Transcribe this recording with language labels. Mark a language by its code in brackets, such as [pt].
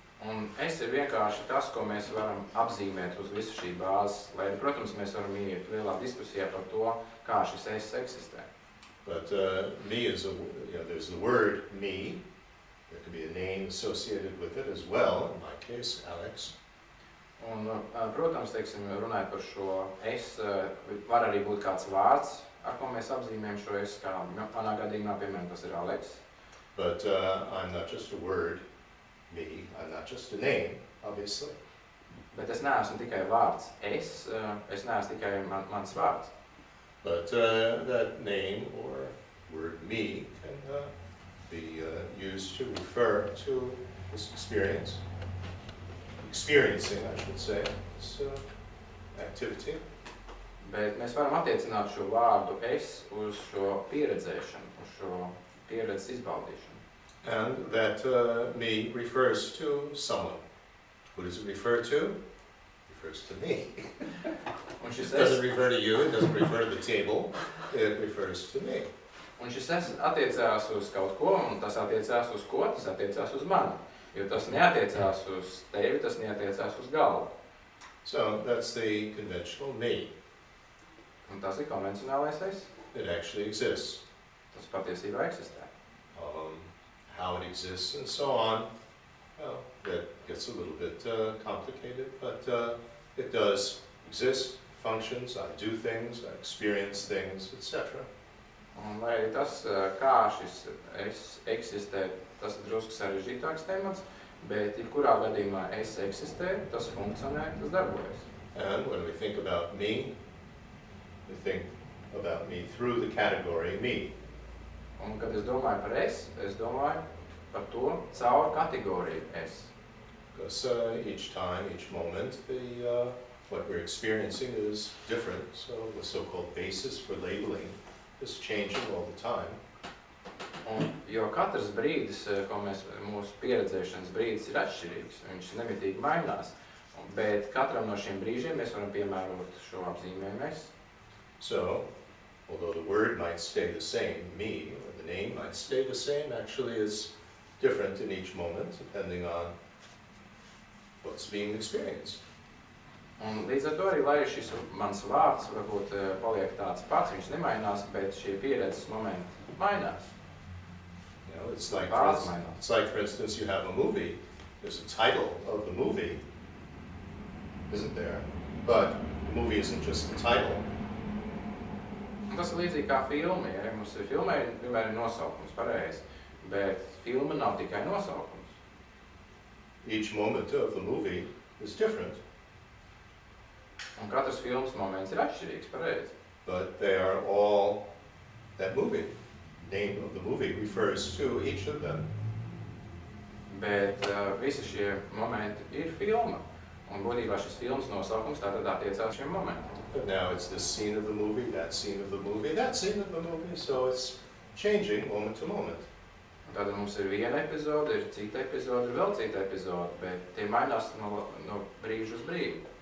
[lv] Un es ir vienkārši tas, ko mēs varam apzīmēt uz visu šī bāzes, lai, protams, mēs varam iet lielā diskusijā par to, kā šis es eksistē. [en] But me is there's the word me. There could be a name associated with it as well, in my case, Alex. [lv] Un, protams, teiksim, runājot par šo es, var arī būt kāds vārds, ar ko mēs apzīmējam šo es, kā manā gadījumā, piemēram, tas ir Alex. [en] But I'm not just a word, me. I'm not just a name, obviously. [lv] Bet es neesmu tikai vārds. Es neesmu tikai mans vārds. [en] But that name or word me can be used to refer to this experience. Experiencing, I should say, this activity. [lv] Bet mēs varam attiecināt šo vārdu es uz šo pieredzēšanu, uz šo pieredzes izbaudīšanu. [en] And that me refers to someone. Who does it refer to? It refers to me. It doesn't refer to you, it doesn't refer to the table, it refers to me. [lv] Un šis es attiecās uz kaut ko, un tas attiecās uz ko? Tas attiecās uz mani. Jo tas neatiecās uz tevi, tas neatiecās uz galvu. [en] So that's the conventional me. [lv] Un tas ir konvencionālais es. [en] It actually exists. [lv] Tas patiesībā eksistē. [en] How it exists and so on, well, that gets a little bit complicated, but it does exist, functions, I do things, I experience things, etc. [lv] Un lai tas, kā šis es eksistē, tas ir drusku sarežģītāks temats, bet jebkurā gadījumā es eksistē, tas funkcionē, tas darbojas. [en] And when we think about me, we think about me through the category me. [lv] Un kad es domāju par es domāju par to caur kategoriju es. [en] Because each time, each moment, what we're experiencing is different, so the so-called basis for labeling is changing all the time. [lv] Un, jo katrs brīdis, ko mūsu pieredzēšanas brīdis ir atšķirīgs, viņš nemitīgi mainās, bet katram no šiem brīžiem mēs varam piemērot šo apzīmējumu es. [en] So, although the word might stay the same, me, or the name might stay the same, actually is different in each moment, depending on what's being experienced. [lv] Un līdz ar to arī, lai šis mans vārds varbūt paliek tāds pats, viņš nemainās, bet šie pieredzes momenti mainās. [en] You know, it's like, for instance, you have a movie, there's a title of the movie, isn't there? But the movie isn't just the title. [lv] Un tas ir līdzīgi kā filma, ja mums ir filmai, vienmēr ir nosaukums, pareizi, bet filma nav tikai nosaukums. [en] Each moment of the movie is different. [lv] Un katrs filmas moments ir atšķirīgs, pareizi. [en] But they are all that movie. Name of the movie refers to each of them. [lv] Bet visi šie momenti ir filma. Un būtībā šis filmas nosaukums tātad attiecās šiem momentiem. [en] But now it's this scene of the movie, that scene of the movie, that scene of the movie, so it's changing moment to moment. [lv] Tātad mums ir viena epizode, ir cita epizode, ir vēl cita epizode, bet tie mainās no brīža uz brīdi.